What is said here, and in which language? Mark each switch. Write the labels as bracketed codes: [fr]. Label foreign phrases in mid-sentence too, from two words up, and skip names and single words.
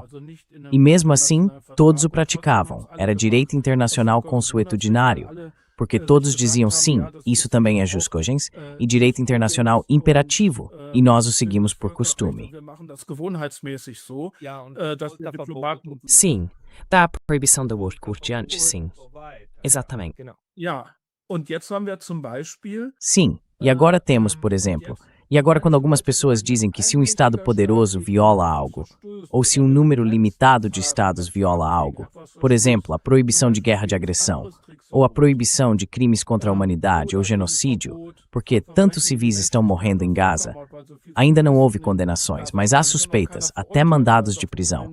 [pt] E mesmo assim, todos o praticavam. Era direito internacional consuetudinário, porque todos diziam sim, isso também é [la] jus cogens, [pt] e direito internacional imperativo, e nós o seguimos por costume. Sim, da proibição do urte antes, sim. Exatamente. [de] Ja, und jetzt haben wir zum Beispiel [pt] Sim, e agora temos, por exemplo, e agora quando algumas pessoas dizem que se um Estado poderoso viola algo, ou se um número limitado de Estados viola algo, por exemplo, a proibição de guerra de agressão, ou a proibição de crimes contra a humanidade ou genocídio, porque tantos civis estão morrendo em Gaza, ainda não houve condenações, mas há suspeitas, até mandados de prisão.